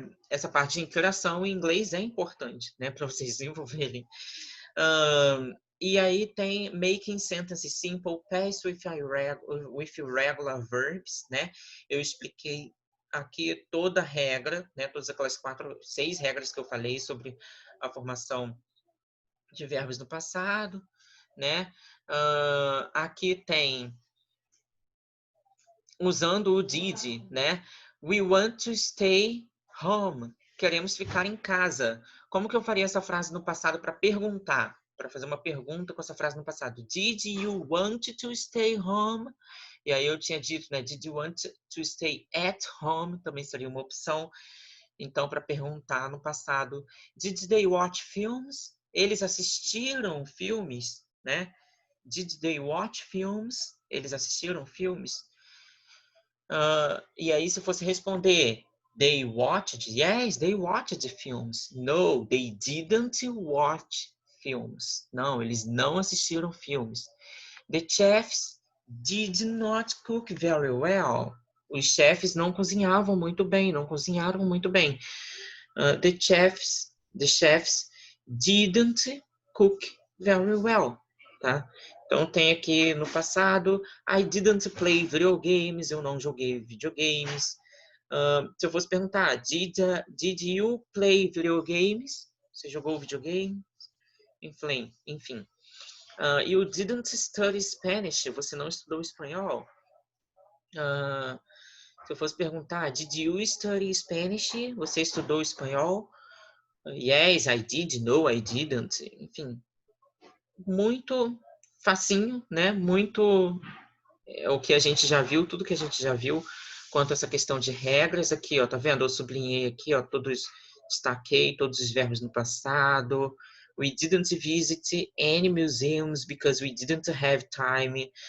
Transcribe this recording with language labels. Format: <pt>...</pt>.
<pt>Essa parte de interação em inglês é importante, né, para vocês desenvolverem. E aí tem</pt> <en>making sentences simple, past with irregular verbs, né?</en> <pt>Eu expliquei aqui toda a regra, né? Todas aquelas 6 regras que eu falei sobre a formação de verbos no passado, né? Aqui tem usando o did, né?</pt> <en>We want to stay home.</en> <pt>Queremos ficar em casa. Como que eu faria essa frase no passado para perguntar? Para fazer uma pergunta com essa frase no passado.</pt> <en>Did you want to stay home?</en> <pt>E aí eu tinha dito, né?</pt> <en>Did you want to stay at home?</en> <pt>Também seria uma opção. Então, para perguntar no passado.</pt> <en>Did they watch films?</en> <pt>Eles assistiram filmes, né?</pt> <en>Did they watch films?</en> <pt>Eles assistiram filmes? E aí, se fosse responder,</pt> <en>they watched? Yes, they watched films. No, they didn't watch films.</en> <pt>Não, eles não assistiram filmes.</pt> <en>The chefs did not cook very well.</en> <pt>Os chefes não cozinhavam muito bem, não cozinharam muito bem.</pt> <en>The chefs didn't cook very well. Tá?</en> <pt>Então tem aqui no passado,</pt> <en>I didn't play video games,</en> <pt>eu não joguei videogames. Se eu fosse perguntar,</pt> <en>did you play video games?</en> <pt>Você jogou videogame? Enfim.</pt> <en>You didn't study Spanish,</en> <pt>você não estudou espanhol? Se eu fosse perguntar,</pt> <en>did you study Spanish?</en> <pt>Você estudou espanhol?</pt> <en>Yes, I did. No, I didn't.</en> <pt>Enfim, muito facinho, né? Muito o que a gente já viu, tudo que a gente já viu quanto a essa questão de regras aqui, ó, tá vendo? Eu sublinhei aqui, ó, destaquei todos os verbos no passado.</pt> <en>We didn't visit any museums because we didn't have time.</en>